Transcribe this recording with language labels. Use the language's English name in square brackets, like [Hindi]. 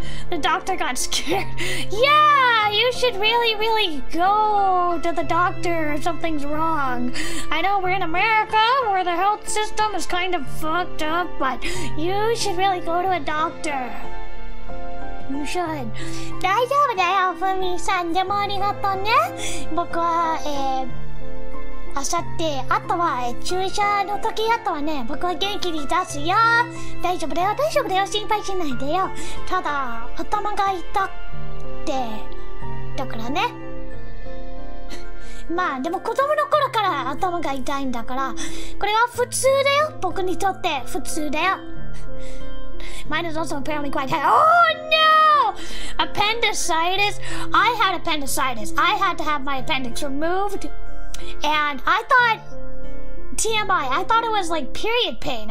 [English] The doctor got scared. Yeah, you should really go to the doctor if something's wrong. I know we're in America where the health system is kind of fucked up, but you should really go to a doctor.You should. [Japanese] 大丈夫だよ、ふみさん。でもありがとうね。僕は、明後日、あとは、注射の時あとはね、僕は元気に出すよ。大丈夫だよ、心配しないでよ。ただ、頭が痛くて、だからね。まあ、でも子供の頃から頭が痛いんだから、これは普通だよ。僕にとって普通だよ。 [English] Mine is also apparently quite high. Oh no! Appendicitis. I had appendicitis. I had to have my appendix removed. And I thought, TMI, I thought it was like period pain.